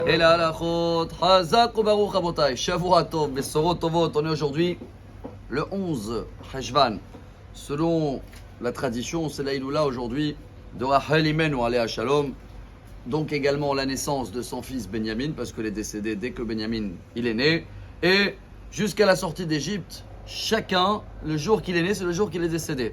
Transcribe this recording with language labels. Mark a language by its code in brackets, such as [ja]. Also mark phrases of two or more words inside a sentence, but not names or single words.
[fr] Et la [he] הלכות, חזק וברוך רבותי, שבוע טוב, בשורות טובות, [fr] on est aujourd'hui le 11 Heshvan. Selon la tradition, c'est la Iloula aujourd'hui de Rachel [he] אמנו עליה שלום. [fr] Donc également la naissance de son fils Benyamin, parce qu'il est décédé dès que Benyamin il est né. Et jusqu'à la sortie d'Égypte, chacun, le jour qu'il est né, c'est le jour qu'il est décédé.